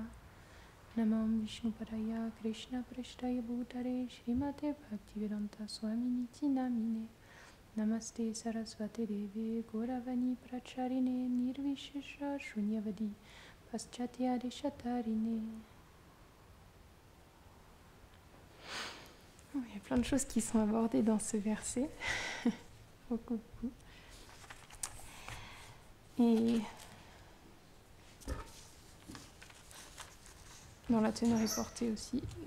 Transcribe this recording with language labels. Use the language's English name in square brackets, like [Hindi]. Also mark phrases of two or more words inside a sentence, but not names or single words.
[Sanskrit] Namam Vishnupadaya Krishna Prashtaya Bhutare Srimate Bhaktivedanta Swaminiti Namine Namaste Sarasvate Deve Gauravani Pracharine Nirvishesha Shunyavadi Paschatya Deshatarine. [French] Il y a plein de choses qui sont abordées dans ce verset. beaucoup. Et dans la teneur reportée aussi.